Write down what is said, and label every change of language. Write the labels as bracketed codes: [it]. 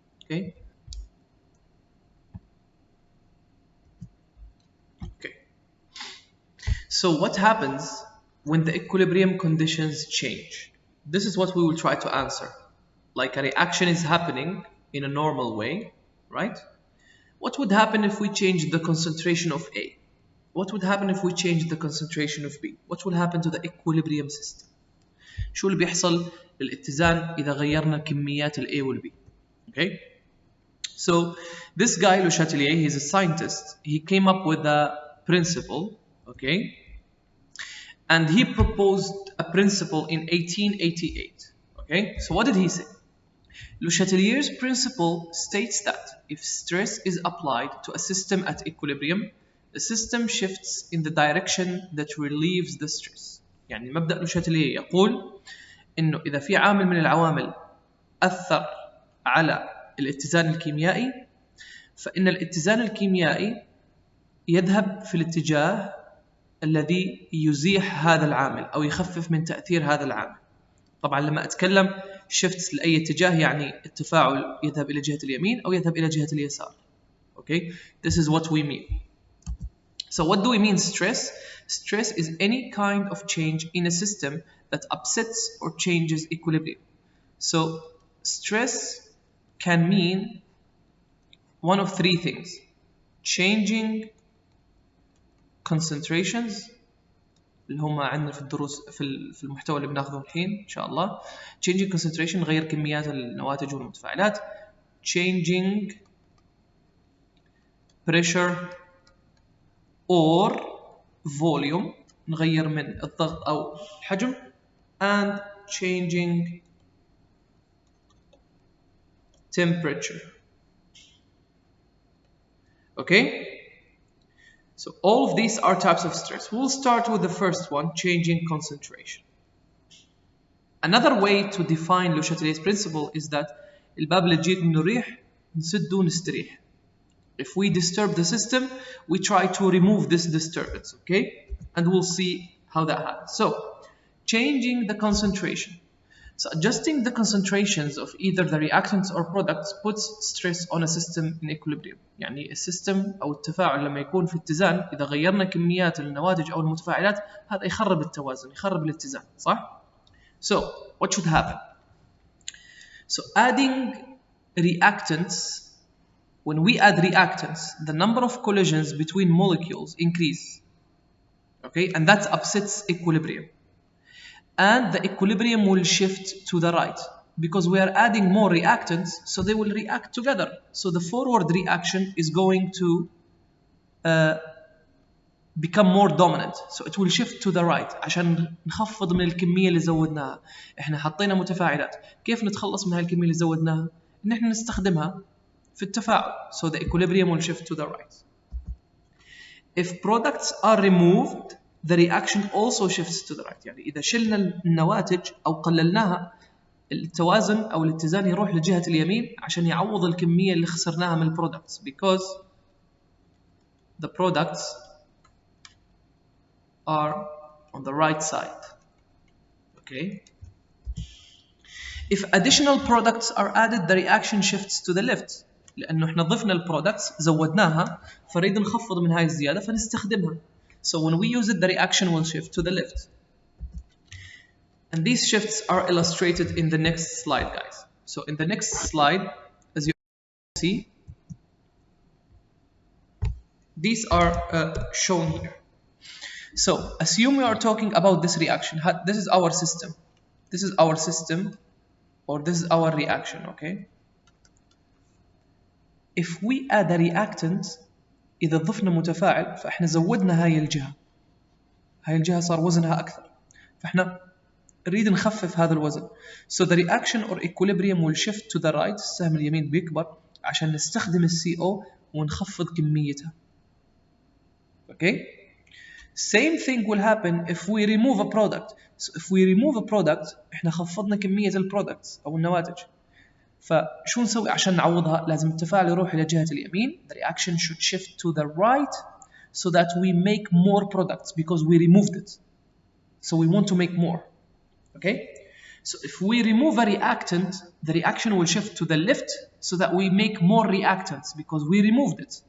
[en] Okay, so what happens when the equilibrium conditions change? This is what we will try to answer. Like a reaction is happening in a normal way, right? What would happen if we change the concentration of A? What would happen if we change the concentration of B? What will happen to the equilibrium system? [ar] شو اللي بيحصل للاتزان إذا غيرنا كميات ال A وال B? [en] Okay? So this guy, Le Chatelier, he's a scientist. He came up with a principle, okay? And he proposed a principle in 1888. Okay, so what did he say? Le Chatelier's principle states that if stress is applied to a system at equilibrium, the system shifts in the direction that relieves the stress. [ar] يعني مبدأ Le Chatelier يقول إنه إذا في عامل من العوامل أثر على الاتزان الكيميائي، فإن الاتزان الكيميائي يذهب في الاتجاه الذي يزيح هذا العامل أو يخفف من تأثير هذا العامل. طبعا لما أتكلم shifts لأي اتجاه يعني التفاعل يذهب إلى جهة اليمين أو يذهب إلى جهة اليسار. [en] Okay, this is what we mean. So what do we mean stress? Stress is any kind of change in a system that upsets or changes equilibrium. So stress can mean one of three things: changing concentrations [ar] اللي هم عندنا في الدروس في المحتوى اللي بناخذه الحين ان شاء الله. [en] changing concentration [ar] نغير كميات النواتج والمتفاعلات. [en] changing pressure or volume [ar] نغير من الضغط او الحجم. [en] and changing temperature. Okay, so all of these are types of stress. We'll start with the first one, changing concentration. Another way to define Le Chatelier's principle is that [ar] الباب اللي تجيك من الريح نسده ونستريح. [en] If we disturb the system, we try to remove this disturbance, okay? And we'll see how that happens. So, changing the concentration. So adjusting the concentrations of either the reactants or products puts stress on a system in equilibrium. [ar] يعني السيستم أو التفاعل لما يكون في اتزان، إذا غيرنا كميات النواتج أو المتفاعلات هذا يخرب التوازن، يخرب الاتزان، صح؟ [en] So what should happen? So adding reactants when we add reactants, the number of collisions between molecules increase. Okay, and that upsets equilibrium. And the equilibrium will shift to the right because we are adding more reactants, so they will react together. So the forward reaction is going to become more dominant, so it will shift to the right [ar] عشان نخفض من الكمية اللي زودناها. احنا حطينا متفاعلات، كيف نتخلص من هالكمية اللي زودناها؟ ان احنا نستخدمها في التفاعل. [en] So the equilibrium will shift to the right. If products are removed, the reaction also shifts to the right. [ar] يعني إذا شلنا النواتج أو قللناها، التوازن أو الاتزان يروح لجهة اليمين عشان يعوض الكمية اللي خسرناها من products, [en] because the products are on the right side. Okay. If additional products are added, the reaction shifts to the left. [ar] لأنه إحنا ضفنا البرودكتس زودناها فنريد نخفض من هاي الزيادة فنستخدمها. [en] So when we use it, the reaction will shift to the left. And these shifts are illustrated in the next slide, guys. So in the next slide, as you see, these are shown here. So assume we are talking about this reaction. This is our system. This is our system, or this is our reaction, okay? If we add a reactant, [ar] إذا ضفنا متفاعل فإحنا زودنا هاي الجهة. هاي الجهة صار وزنها أكثر. فإحنا نريد نخفف هذا الوزن. [en] So the reaction or equilibrium will shift to the right. [ar] السهم اليمين بيكبر عشان نستخدم ال CO ونخفض كميتها. [en] Okay? Same thing will happen if we remove a product. So if we remove a product, [ar] إحنا خفضنا كمية البرودكتس أو النواتج. فشو نسوي عشان نعوضها؟ لازم التفاعل يروح إلى جهة اليمين. [en] The reaction should shift to the right so that we make more products because we removed it. So we want to make more. Okay? So if we remove a reactant, the reaction will shift to the left so that we make more reactants because we removed it.